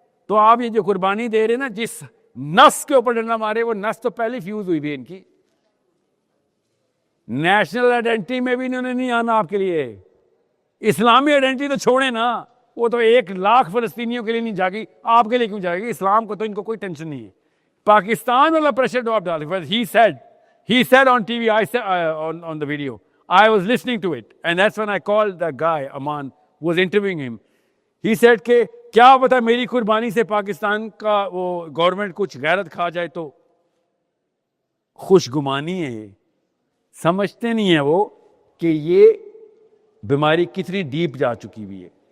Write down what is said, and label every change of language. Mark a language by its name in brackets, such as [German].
[Urdu] تو آپ یہ جو قربانی دے رہے نا, جس نس کے اوپر ڈنڈا مارے, وہ نس تو پہلے فیوز ہوئی بھی ان کی. نیشنل آئیڈینٹی میں بھی انہوں نے نہیں آنا آپ کے لیے. اسلامی آئیڈینٹی تو چھوڑیں نا, وہ تو 1,00,000 فلسطینیوں کے لیے نہیں جاگی, آپ کے لیے کیوں جائے گی؟ اسلام کو تو ان کو کوئی ٹینشن نہیں ہے. پاکستان والا پریشر جو آپ ڈالیں, [English] he said on TV, I said on the video, I was listening to it, and that's when I called the guy Aman who was interviewing him. He said [Urdu] کہ کیا پتا میری قربانی سے پاکستان کا وہ گورنمنٹ کچھ غیرت کھا جائے تو. خوش گمانی ہے یہ, سمجھتے نہیں ہیں وہ کہ یہ بیماری کتنی ڈیپ جا چکی ہوئی ہے.